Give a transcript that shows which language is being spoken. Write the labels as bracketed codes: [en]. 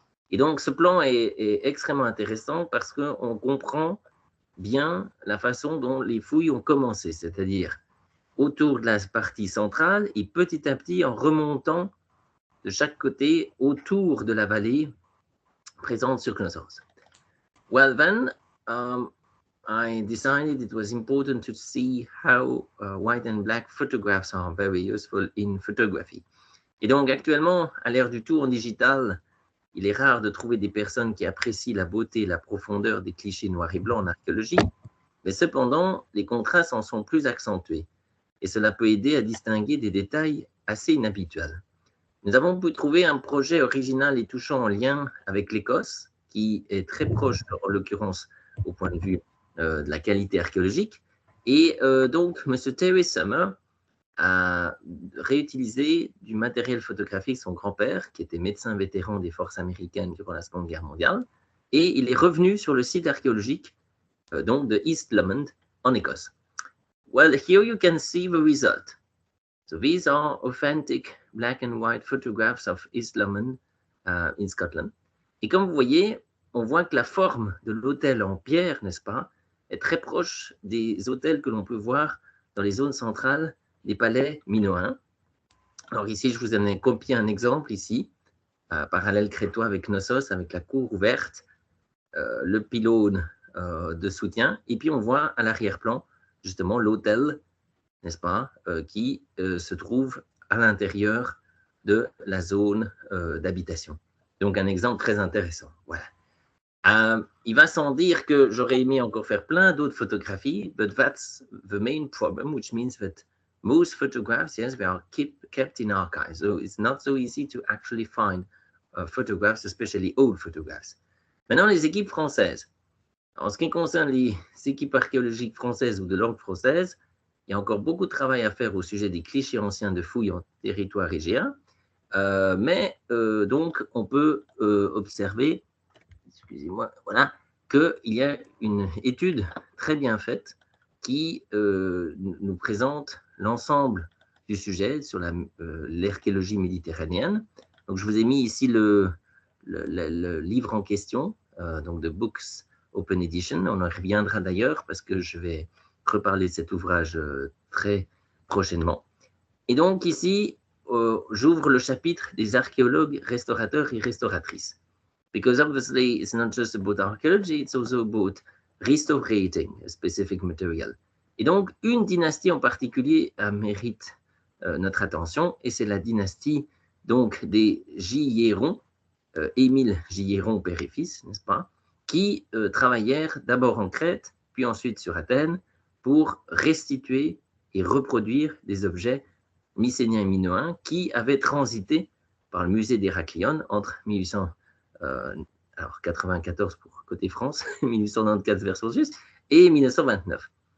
[fr] Et donc ce plan est extrêmement intéressant parce qu'on comprend bien la façon dont les fouilles ont commencé, c'est-à-dire autour de la partie centrale et petit à petit en remontant de chaque côté autour de la vallée présente sur Knossos. [en] Well then, I decided it was important to see how white and black photographs are very useful in photography. [fr] Et donc actuellement, à l'ère du tout en digital, il est rare de trouver des personnes qui apprécient la beauté et la profondeur des clichés noirs et blancs en archéologie, mais cependant, les contrastes en sont plus accentués, et cela peut aider à distinguer des détails assez inhabituels. Nous avons pu trouver un projet original et touchant en lien avec l'Écosse, qui est très proche, en l'occurrence, au point de vue de la qualité archéologique, et donc M. Terry Summer a réutilisé du matériel photographique de son grand-père, qui était médecin vétéran des forces américaines durant la Seconde Guerre mondiale, et il est revenu sur le site archéologique donc de East Lomond en Écosse. [en] Well, here you can see the result. So these are authentic black and white photographs of East Lomond in Scotland. [fr] Et comme vous voyez, on voit que la forme de l'hôtel en pierre, n'est-ce pas, est très proche des hôtels que l'on peut voir dans les zones centrales des palais minoens. Alors ici, je vous en ai copié un exemple ici, parallèle crétois avec Knossos, avec la cour ouverte, le pylône de soutien, et puis on voit à l'arrière-plan, justement, l'hôtel, n'est-ce pas, qui se trouve à l'intérieur de la zone d'habitation. Donc un exemple très intéressant. Voilà. Il va sans dire que j'aurais aimé encore faire plein d'autres photographies, [en] but that's the main problem, which means that most photographs, yes, they are kept in archives. So it's not so easy to actually find photographs, especially old photographs. [fr] Maintenant, les équipes françaises. En ce qui concerne les équipes archéologiques françaises ou de langue française, il y a encore beaucoup de travail à faire au sujet des clichés anciens de fouilles en territoire égéen, mais donc on peut observer, excusez-moi, voilà, qu'il y a une étude très bien faite qui nous présente l'ensemble du sujet sur l'archéologie méditerranéenne. Donc, je vous ai mis ici le livre en question, donc de Books Open Edition. On en reviendra d'ailleurs parce que je vais reparler de cet ouvrage très prochainement. Et donc ici, j'ouvre le chapitre des archéologues, restaurateurs et restauratrices. [en] Because obviously it's not just about archaeology, it's also about restorating a specific material. [fr] Et donc, une dynastie en particulier mérite notre attention, et c'est la dynastie donc des Gilleron, Émile Gilleron, père et fils, n'est-ce pas, qui travaillèrent d'abord en Crète, puis ensuite sur Athènes, pour restituer et reproduire des objets mycéniens et minoens qui avaient transité par le musée d'Héraclion entre 1894 pour côté France, 1894 version suisse, et 1929.